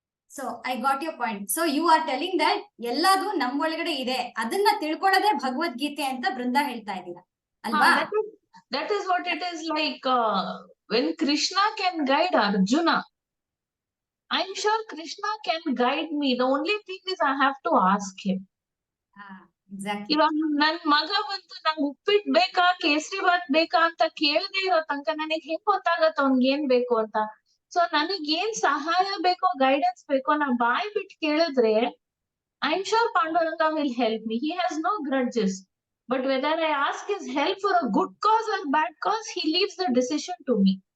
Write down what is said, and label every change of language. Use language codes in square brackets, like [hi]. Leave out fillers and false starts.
[en] So I got your point. So you are telling that [kn] ಎಲ್ಲದು ನಮ್ಮೊಳಗಡೆ ಇದೆ, ಅದನ್ನ ತಿಳ್ಕೊಳ್ಳೋದೇ ಭಗವದ್ಗೀತೆ ಅಂತ ಬೃಂದಾ ಹೇಳ್ತಾ ಇದ್ದೀರಾ ಅಲ್ವಾ? [en] That is what it is like. When Krishna can guide Arjuna, I'm sure Krishna can guide me. The only thing is I have to ask him. Exactly. [kn] ಇವಾಗ ನನ್ ಮಗ ಬಂತು ನಂಗೆ ಉಪ್ಪಿಟ್ ಬೇಕಾ ಕೇಸರಿ ಬಾತ್ ಬೇಕಾ ಅಂತ ಕೇಳದೆ ಇರೋ ತನಕ ನನಗ್ ಹೆಂಗ್ ಗೊತ್ತಾಗತ್ತ ಅವ್ನ್ಗೆ ಏನ್ ಬೇಕು ಅಂತ. ಸೊ ನನಗ್ ಏನ್ ಸಹಾಯ ಬೇಕೋ ಗೈಡೆನ್ಸ್ ಬೇಕೋ ನಾ ಬಾಯ್ ಬಿಟ್ಟು ಕೇಳಿದ್ರೆ [en] I'm sure Panduranga will help me. He has no grudges. But whether I ask his help for a good cause or bad cause, he leaves the decision to me.